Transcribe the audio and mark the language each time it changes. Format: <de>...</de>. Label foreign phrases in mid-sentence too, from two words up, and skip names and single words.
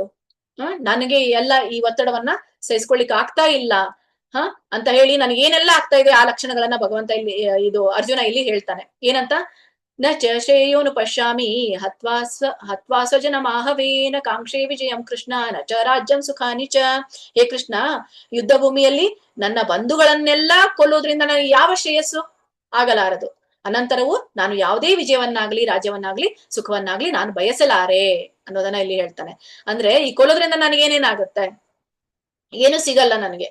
<kn>ನನಗೆ ಎಲ್ಲ ಈ ಒತ್ತಡವನ್ನ ಸಹಿಸ್ಕೊಳ್ಳಿಕ್ ಆಗ್ತಾ ಇಲ್ಲ ಅಂತ ಹೇಳಿ ನನಗೇನೆಲ್ಲ ಆಗ್ತಾ ಇದೆ ಆ ಲಕ್ಷಣಗಳನ್ನ ಭಗವಂತ ಇಲ್ಲಿ ಅರ್ಜುನ ಇಲ್ಲಿ ಹೇಳ್ತಾನೆ.</kn> <sa>ಏನಂತ? ನ ಚ ಶ್ರೇಯೋನು ಪಶ್ಯಾಮಿ ಹತ್ವಾ ಸ್ವಜನ ಮಾಹವೇನ ಕಾಂಕ್ಷೇ ವಿಜಯಂ ಕೃಷ್ಣ ನ ಚ ರಾಜ್ಯಂ ಸುಖಾನಿ ಚ.</sa> <kn>ಹೇ ಕೃಷ್ಣ, ಯುದ್ಧ ಭೂಮಿಯಲ್ಲಿ ನನ್ನ ಬಂಧುಗಳನ್ನೆಲ್ಲ ಕೊಲ್ಲೋದ್ರಿಂದ ನನಗೆ ಯಾವ ಶ್ರೇಯಸ್ಸು ಆಗಲಾರದು. ಅನಂತರವು ನಾನು ಯಾವುದೇ ವಿಜಯವನ್ನಾಗ್ಲಿ ರಾಜ್ಯವನ್ನಾಗ್ಲಿ ಸುಖವನ್ನಾಗ್ಲಿ ನಾನು ಬಯಸಲಾರೆ ಅನ್ನೋದನ್ನ ಇಲ್ಲಿ ಹೇಳ್ತಾನೆ. ಅಂದ್ರೆ ಈ ಕೊಲ್ಲೋದ್ರಿಂದ ನನಗೆ ಏನೇನಾಗುತ್ತೆ, ಏನು ಸಿಗಲ್ಲ ನನಗೆ.</kn>